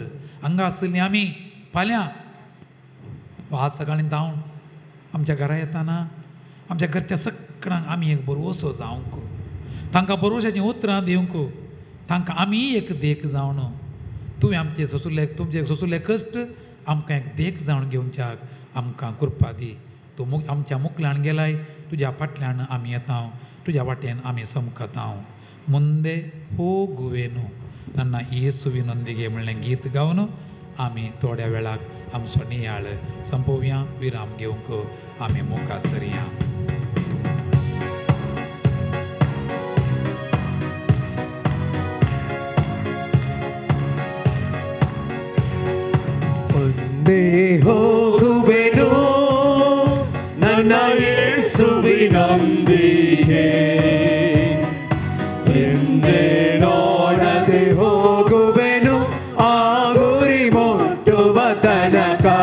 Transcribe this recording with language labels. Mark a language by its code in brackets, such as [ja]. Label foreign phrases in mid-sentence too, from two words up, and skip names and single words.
[kok] हांगा आसली आमी फाल्यां आज सकाळीं धांवन आमच्या घरा येताना आमच्या घरच्या सगळ्यांक आमी एक बरो असो जावंक, तांकां बरोवशाचीं उतरां दिवंक, तांकां आमी एक देख जावन, तुवें आमचे सोंसुल्ले तुमचे सोंसुल्ले कश्ट आमकां एक देख जावन घेवच्याक आमकां कृपा दी. तूं आमच्या मुखल्यान गेलाय, तुज्या फाटल्यान आमी येता, तुज्या वाटेन आमी समकता. [kn] ಮುಂದೆ ಹೋಗುವೆನು ನನ್ನ ಯೇಸುವಿನೊಂದಿಗೆ [kok] म्हणलें गीत गावन आमी थोड्या वेळाक आमचो नियाळ संपोवया, विराम घेवंक आमी मुखार सरया. [kn] ಮುಂದೆ ಹೋಗುವೆನು ನನ್ನ ಯೇಸುವಿನೊಂದಿಗೆ, ಹಿಂದೆ ನೋಡದೆ ಹೋಗುವೆನು ಆ ಗುರಿ ಮುಟ್ಟುವ ತನಕ.